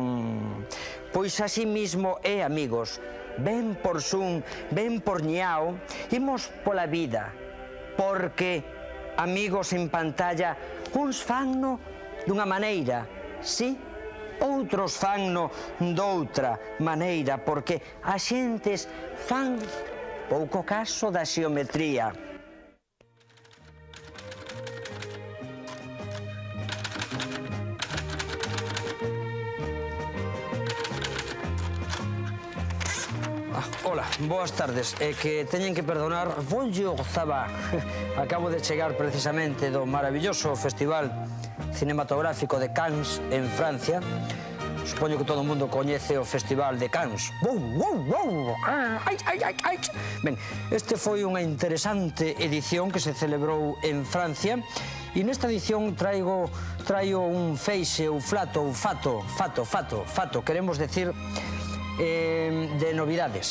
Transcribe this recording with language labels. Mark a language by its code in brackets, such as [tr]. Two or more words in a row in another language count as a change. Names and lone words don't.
[gl] Pois así mismo é, amigos, ven por zoom, ven por ñao, imos pola vida, porque, amigos en pantalla, uns fanno dunha maneira, sí, outros fanno doutra maneira, porque as xentes fan pouco caso da xeometría. Hola, boas tardes. É que teñen que perdonar, [fr] bonjour, ça va. [gl] Acabo de chegar precisamente do maravilloso Festival Cinematográfico de Cannes, en Francia. Supoño que todo o mundo coñece o Festival de Cannes. Ben, este foi unha interesante edición que se celebrou en Francia e nesta edición traio un feixe, ou fato, queremos decir, de novidades.